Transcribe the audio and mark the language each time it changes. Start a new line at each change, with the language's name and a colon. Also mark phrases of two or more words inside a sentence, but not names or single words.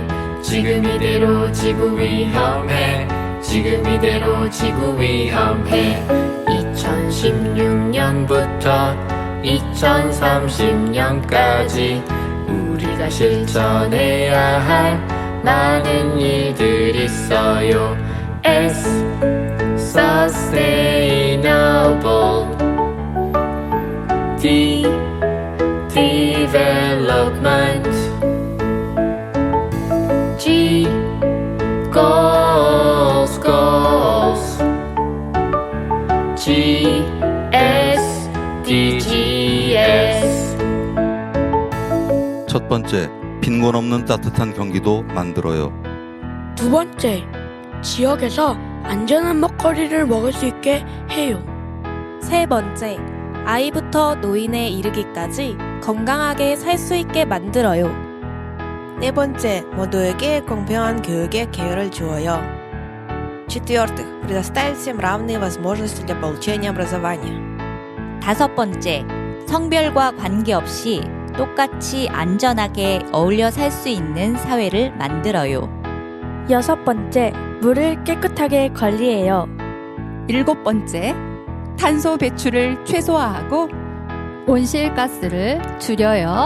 Korean: 지금 이대로 지구 위험해. 지금 이대로 지구 위험해. 2016년부터 2030년까지 우리가 실천해야 할 많은 일들이 있어요.
English: S Sustainable D Development G Goals G S DGS.
Korean: 첫 번째, 빈곤 없는 따뜻한 경기도 만들어요. 두 번째, 지역에서 안전한 먹거리를 먹을 수 있게 해요. 세 번째, 아이부터 노인에 이르기까지 건강하게 살 수 있게 만들어요. 네 번째, 모두에게 공평한 교육의 기회를 주어요.
Russian: В-четвертых, предоставить всем равные возможности для получения образования.
Korean: 다섯 번째, 성별과 관계없이 똑같이 안전하게 어울려 살 수 있는 사회를 만들어요. 여섯 번째, 물을 깨끗하게 관리해요. 일곱 번째, 탄소 배출을 최소화하고 온실가스를 줄여요.